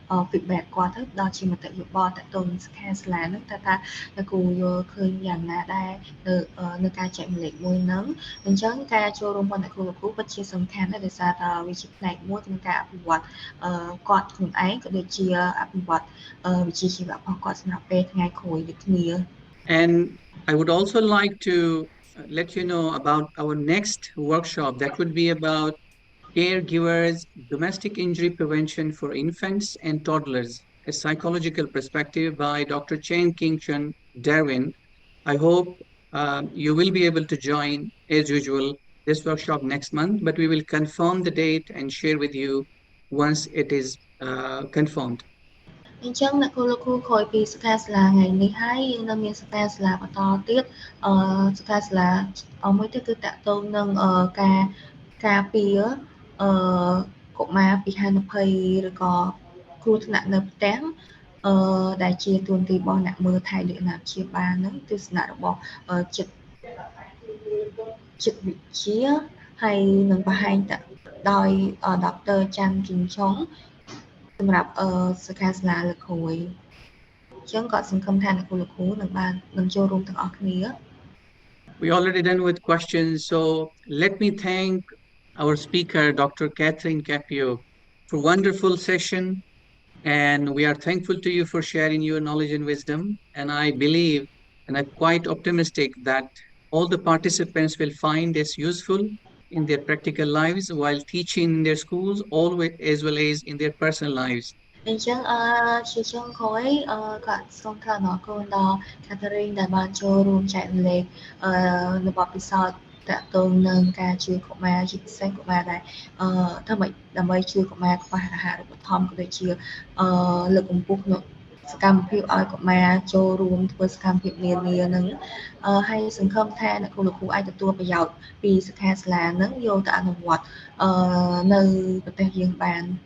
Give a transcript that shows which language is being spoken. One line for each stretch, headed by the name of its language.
Khmer: feedback គាត់ទៅដល់ជាមតិយោបល់តទៅនឹងសិក្ខាសាលាហ្នឹងថាអ្នកគ្រូយល់ឃើញយ៉ាងណាដែរនៅការចែកម្លែកមួយហ្នឹងអញ្ចឹងការចូលរួមរបស់អ្នកគ្រូលោកគ្រូពិតជាសំខាន់ដែរដោយសារតែវាជាផ្នែកមួយក្នុងការអភិវឌ្ឍគាត់ខ្លួនឯងក៏ដូចជាអភិវឌ្ឍវិជ្ជាជីវៈរបស់គាត់សម្រាប់ពេលថ្ងៃក្រោយដូចគ្នា
English: And I would also like to let you know about our next workshop that would be about caregivers, domestic injury prevention for infants and toddlers, a psychological perspective by Dr. Chen King-Chun Darwin. I hope you will be able to join, as usual, this workshop next month, but we will confirm the date and share with you once it is confirmed.
Khmer: អញ្ចឹងអ្នកគ្រូលោកគ្រូក្រោយពីសិក្ខាសាលាថ្ងៃនេះហើយយើងនៅមានសិក្ខាសាលាបន្តទៀតសិក្ខាសាលាមួយទៀតគឺតាក់ទងនឹងការពារកុមារពីហានិភ័យឬក៏គ្រោះថ្នាក់នៅផ្ទះដែលជាទួនាទីរបស់អ្នកមើលថែលក្ខណៈព្យាបាលនឹងទស្សនៈរបស់ចិត្ត វិទ្យាហើយនឹងបង្ហាញដោយដុកទ័រចាន់គីងឆុងសម្រាប់សិក្ខាសាលាលើកក្រោយអញ្ចឹងក៏សង្ឃឹមថាអ្នកគ្រូលោកគ្រូនឹងចូលរួមទាំងអស់គ្នា
English: We already done with questions, so let me thank our speaker, Dr. Catherine Capio, for a wonderful session, and we are thankful to you for sharing your knowledge and wisdom, and I believe and I'm quite optimistic that all the participants will find this useful in their practical lives while teaching in their schools, always as well as in their personal lives.
Khmer: អញ្ចឹងជាចុងក្រោយក៏សូមថ្លែងអរគុណដល់ Catherine ដែលបានចូលរួមចែករំលែកនៅបទពិសោធន៍តាក់ទងនឹងការជួយកុមារជាពិសេសកុមារដែលដើម្បីជួយកុមារខ្វះអាហារូបត្ថម្ភក៏ដូចជាលើកកម្ពស់សកម្មភាពឲ្យកុមារចូលរួមធ្វើសកម្មភាពនានានឹងហើយសង្ឃឹមថាអ្នកគ្រូលោកគ្រូអាចទទួលប្រយោជន៍ពីសិក្ខាសាលានឹងយកទៅអនុវត្តនៅប្រទេសយើងបាន